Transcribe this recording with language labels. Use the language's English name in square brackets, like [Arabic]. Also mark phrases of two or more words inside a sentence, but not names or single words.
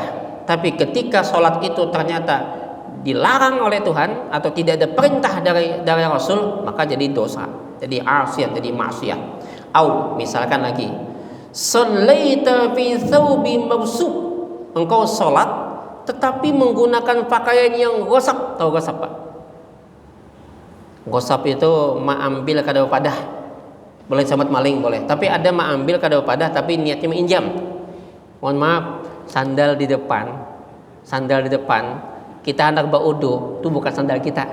[Indonesian] Tapi ketika sholat itu ternyata dilarang oleh Tuhan atau tidak ada perintah dari Rasul, maka jadi dosa, jadi asiat, jadi maksiat. Au misalkan lagi, [Arabic] صليت في ثوب مغصوب, [Indonesian] engkau sholat tetapi menggunakan pakaian yang gosap. Tahu gosap Pak? [Banjar] Gosap itu ma'ambil kada padah. [Indonesian] Boleh sahabat maling boleh. Tapi ada [Banjar] ma'ambil kada padah [Indonesian] tapi niatnya menginjam. Mohon maaf, sandal di depan. Kita hendak baudu, itu bukan sandal kita.